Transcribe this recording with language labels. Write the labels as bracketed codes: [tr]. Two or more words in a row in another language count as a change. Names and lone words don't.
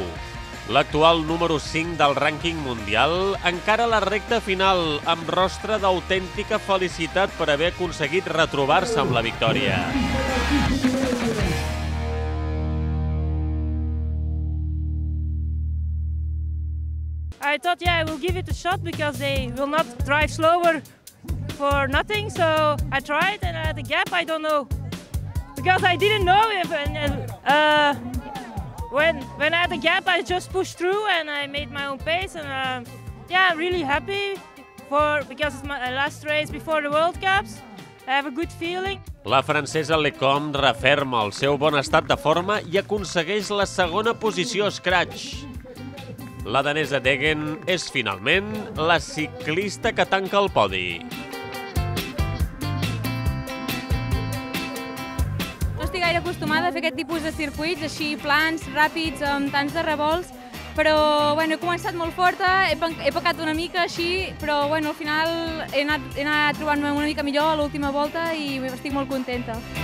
[ca] L'actual número 5 del rànquing mundial encara la recta final amb rostre d'autèntica felicitat per haver aconseguit retrobar-se amb la victòria. [en] I thought, yeah, I will give it a shot because they will not drive slower for nothing. So I tried and I had a gap, I don't know. Because I didn't know if, when I had a gap, I just pushed through and I made my own pace. And yeah, I'm really happy because it's my last race before the World Cups. I have a good feeling. [ca] La francesa Lecomte referma el seu bon estat de forma i aconsegueix la segona posició scratch. La danesa Degen és finalment la ciclista que tanca el podi. No estic gaire acostumada a fer aquest tipus de circuits així plans, ràpids, amb tants de revolts, però bueno, he començat molt forta, he pecat una mica així, però bueno, al final he anat trobant-me una mica millor a l'última volta i estic molt contenta.